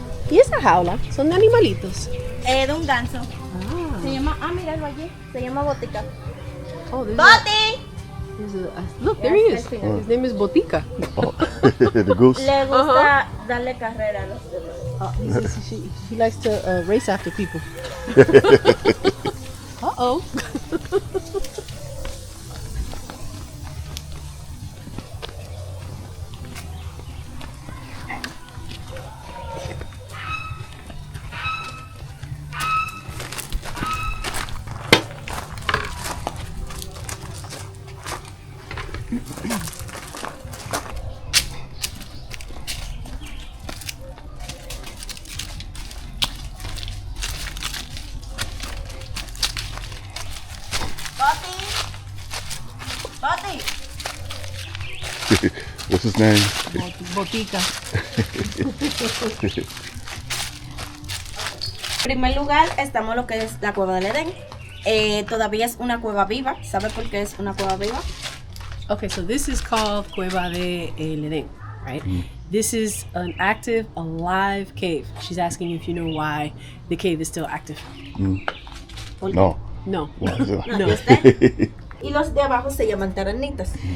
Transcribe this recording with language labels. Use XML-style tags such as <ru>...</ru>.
<es>¿Y esa jaula? ¿Son de animalitos? De un ganso. Sí, llama, míralo allí, se llama Botica. Oh, ¡Boti!</es> <en>Look, there he is. His name is Botica. The goose.</en> <es>Le gusta darle carrera a los demás.</es> <en>He likes to race after people. Uh-oh. ¡Boti! What's his name? Botica.</en> <es>En primer lugar estamos lo que es la Cueva del Edén. Todavía es una cueva viva. ¿Sabe por qué es una cueva viva?</es> <en>Okay, so this is called Cueva del Edén, right? This is an active, alive cave. She's asking you if you know why the cave is still active. No. No. Why is it?</en> <es>¿Y usted? Y los de abajo se llaman terrenitas.</es>